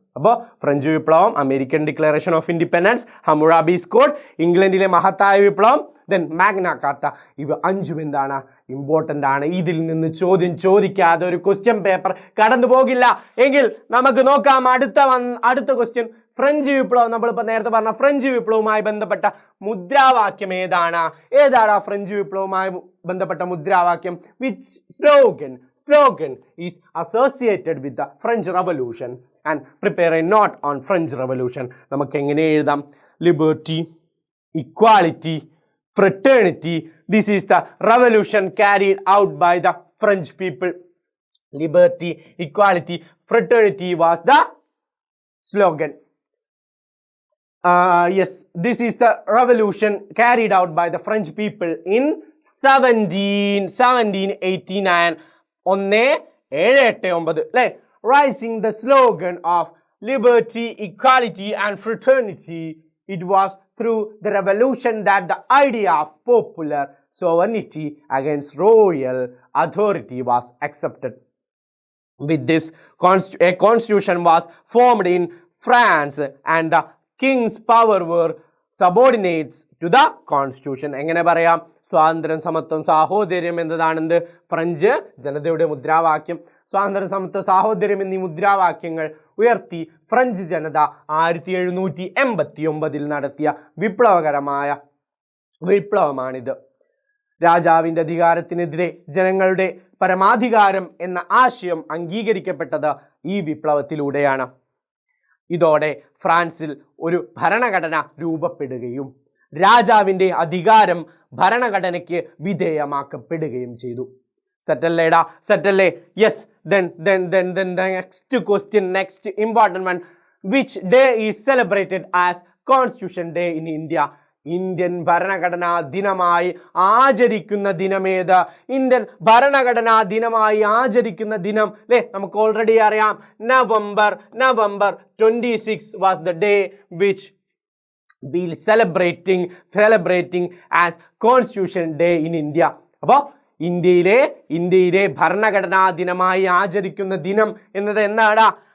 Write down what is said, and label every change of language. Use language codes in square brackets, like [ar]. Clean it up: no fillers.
[ml] അപ്പോൾ ഫ്രഞ്ച് വിപ്ലവം, American declaration of independence, ഹമ്മുറാബീസ് code, ഇംഗ്ലണ്ടിലെ മഹത്തായ വിപ്ലവം, ദെൻ മാഗ്ന കാർട്ട, ഇവ അഞ്ചും എന്താണ്, ഇമ്പോർട്ടൻ്റ് ആണ്. ഇതിൽ നിന്ന് ചോദ്യം ചോദിക്കാതെ ഒരു ക്വസ്റ്റ്യൻ പേപ്പർ കടന്നു പോകില്ല. എങ്കിൽ നമുക്ക് നോക്കാം അടുത്ത ക്വസ്റ്റ്യൻ. ഫ്രഞ്ച് വിപ്ലവം, നമ്മളിപ്പോൾ നേരത്തെ പറഞ്ഞ ഫ്രഞ്ച് വിപ്ലവവുമായി ബന്ധപ്പെട്ട മുദ്രാവാക്യം ഏതാണ്? ഫ്രഞ്ച് വിപ്ലവവുമായി ബന്ധപ്പെട്ട മുദ്രാവാക്യം? [en] Which slogan is associated with the French Revolution? And prepare a note on French Revolution. [ml] നമുക്ക് എങ്ങനെ എഴുതാം? [en] Liberty, equality, fraternity. This is the revolution carried out by the French people. Liberty, equality, fraternity was the slogan. Yes, this is the revolution carried out by the French people in 1789. 1789 അല്ലേ? Raising the slogan of liberty, equality and fraternity, it was through the revolution that the idea of popular sovereignty against royal authority was accepted. With this, a constitution was formed in France and the king's power were subordinates to the constitution. [ml] എങ്ങനെ പറയാം? സ്വാതന്ത്ര്യം, സമത്വം, സാഹോദര്യം എന്നതാണെന്ത്? French ജനതയുടെ മുദ്രാവാക്യം. സ്വാതന്ത്ര്യം, സമത്വം, സാഹോദര്യം എന്നീ മുദ്രാവാക്യങ്ങൾ ഉയർത്തി ഫ്രഞ്ച് ജനത 1789 നടത്തിയ വിപ്ലവകരമായ വിപ്ലവമാണിത്. രാജാവിൻ്റെ അധികാരത്തിനെതിരെ ജനങ്ങളുടെ പരമാധികാരം എന്ന ആശയം അംഗീകരിക്കപ്പെട്ടത് ഈ വിപ്ലവത്തിലൂടെയാണ്. ഇതോടെ ഫ്രാൻസിൽ ഒരു ഭരണഘടന രൂപപ്പെടുകയും രാജാവിൻ്റെ അധികാരം ഭരണഘടനയ്ക്ക് വിധേയമാക്കപ്പെടുകയും ചെയ്തു. സെറ്റല്ലേടാ? സെറ്റല്ലേ? Yes. [en] Then the next question, next important one. Which day is celebrated as Constitution Day in India? [ml] Indian ഭരണഘടനാ ദിനമായി ആചരിക്കുന്ന ദിനമേത്? ഇന്ത്യൻ ഭരണഘടനാ ദിനമായി ആചരിക്കുന്ന ദിനം അല്ലേ? നമുക്ക് ഓൾറെഡി അറിയാം. [en] November 26 was the day which we celebrating as Constitution Day in India. [ml] അപ്പോൾ ഇന്ത്യയിലെ ഭരണഘടനാ ദിനമായി ആചരിക്കുന്ന ദിനം എന്നത് എന്നാണ്?